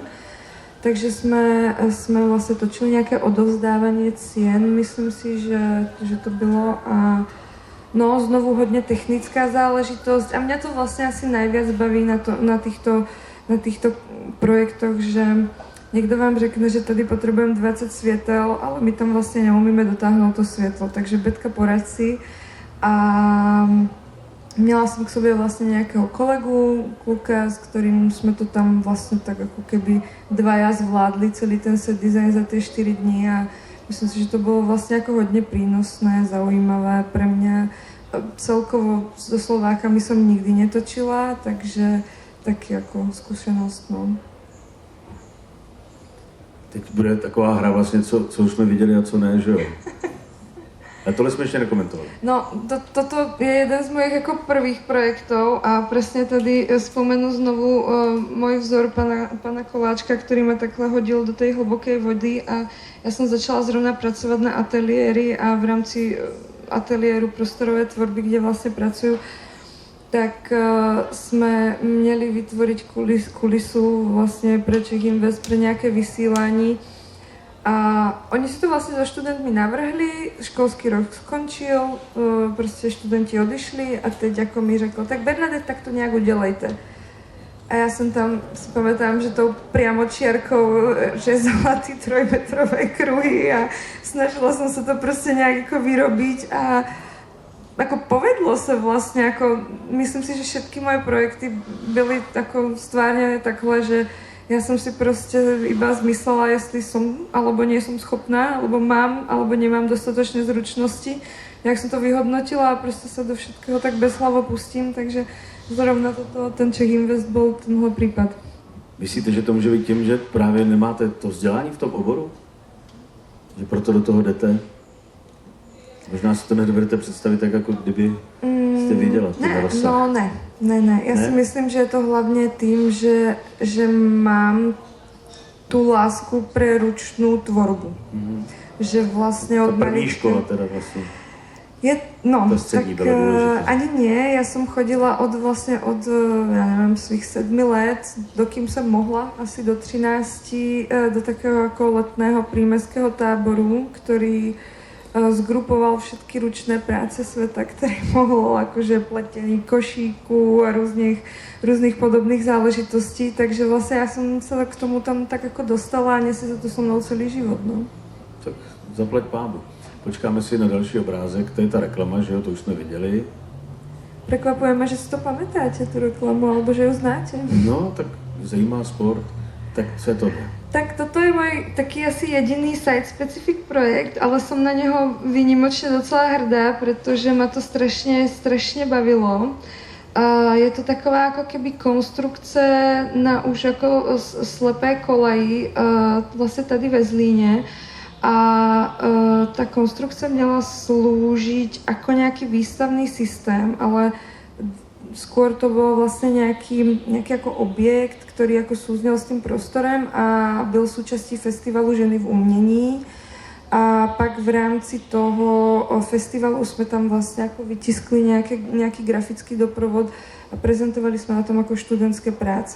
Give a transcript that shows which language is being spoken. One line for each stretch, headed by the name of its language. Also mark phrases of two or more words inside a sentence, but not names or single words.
Czech: Takže jsme vlastně točili nějaké odovzdávání cien, myslím si, že to bylo a no, znovu hodně technická záležitost a mě to vlastně asi
Slovak: najviac baví na týchto projektoch,
Czech: že někdo vám řekne, že tady potřebujeme 20 světel, ale my tam vlastně neumíme dotáhnout to světlo, takže Betka poraď si. A měla jsem k sobě vlastně nějakého kolegu, kluka, s kterým jsme to tam vlastně tak jako
Slovak: keby dvaja
Czech: zvládli celý ten set design za ty 4 dní a myslím si, že to bylo vlastně jako hodně prínosné,
Slovak: zaujímavé pre mňa. Celkovo so Slovákami som nikdy netočila,
Czech: takže taky jako zkušenost, no. Teď bude taková hra vlastně, co už jsme viděli a co ne, že jo? A tohle jsme ještě nekomentovali.
Slovak: No, toto je jeden z mojich jako prvých projektov a presne tady spomenu znovu môj vzor pana Koláčka, ktorý ma takhle hodil do tej hlbokej vody a ja som začala zrovna pracovať na ateliéri a v rámci ateliéru prostorové tvorby, kde vlastne pracujú, tak sme měli vytvoriť kulisu vlastne pre Czech Invest, pre nejaké vysílání. A oni si to vlastne so študentmi navrhli, školský rok skončil, prostě študenti odišli a teď ako
Czech: mi řekl, tak Bernadette, tak to nějak udělejte. A já jsem tam,
Slovak: si pamätám, že tou priamočiarkou řezala ty 3metrové kruhy a snažila som sa to prostě nějak jako vyrobiť a
Czech: jako povedlo se vlastně,
Slovak: jako myslím si, že všetky moje projekty
Czech: byly jako stvárněné takhle,
Slovak: že ja som si prostě iba zmyslela, jestli som alebo nie som schopná, alebo mám, alebo nemám dostatočné zručnosti. Jak som to vyhodnotila a prostě sa do všetkého tak bezhlavo pustím, takže zrovna ten Czech Invest byl tenhle případ.
Czech: Myslíte, že to může být tím, že právě nemáte to vzdělání v tom oboru? Že proto do toho jdete? Možná si to nedovedete představit tak, jako kdyby jste viděla ten rozsah. Ne. Já si myslím, že je to hlavně tím, že mám tu lásku pre ručnou tvorbu. Mm-hmm. Že vlastně od první škola teda vlastně. No,
Slovak: tak ani nie, ja som chodila od ja neviem, svých 7 let, dokým som mohla, asi do 13, do takého ako letného prímeského táboru, ktorý zgrupoval všetky ručné práce sveta, ktoré mohlo, akože
Czech: pletení košíků a různých podobných záležitostí, takže vlastně já jsem se k tomu tam tak jako dostala
Slovak: a nesie sa to so mnou celý život, no.
Czech: Tak zaplať pánu. Počkáme si na další obrázek, to je ta reklama, že jo, to už jsme viděli.
Slovak: Prekvapujeme, že si to pamätáte, tu reklamu, alebo že ju znáte.
Czech: No, tak zajímá sport, tak co je to?
Slovak: Tak toto je môj taký asi jediný site-specific projekt, ale som na neho výnimočne docela hrdá, pretože ma to strašne bavilo.
Czech: Je to taková ako keby konstrukce na už jako slepé kolaji, vlastně tady ve Zlíně. A ta konstrukce měla
Slovak: sloužiť ako nejaký výstavný systém, ale skôr to bol vlastne nejaký ako objekt, ktorý ako súznel s tým prostorem a byl súčastí festivalu Ženy v umení. A pak v rámci toho festivalu sme tam vlastne ako vytiskli nejaký grafický doprovod a prezentovali sme na tom ako študentské práce.